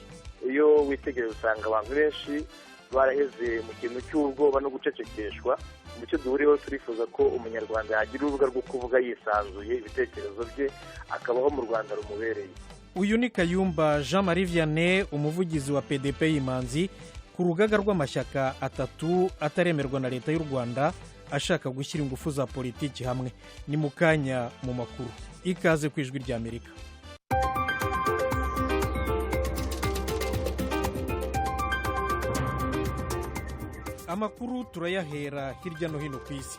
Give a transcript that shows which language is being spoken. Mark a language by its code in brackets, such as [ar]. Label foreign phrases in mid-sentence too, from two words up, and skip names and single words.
[rw] Iyo witegereje usanga abantu benshi baraheze mu kintu cy'ubwoba no gucecekeshwa. Mu cyo duhuriyeho turifuza ko umunyarwanda yagira urubuga rwo kuvuga yisanzuye ibitekerezo bye, akabaho mu Rwanda rumubereye. Uyu ni Kayumba Jean Marie Vianney, umuvugizi wa PDP y'Imanzi, ku rugaga rw'amashyaka atatu ataremerwa na leta y'u Rwanda ashaka gushyira ingufu za politiki hamwe. Ni mu kanya mu makuru. Ikaze ku ijwi ry'Amerika. Amakuru turayahera hirya no hino ku isi.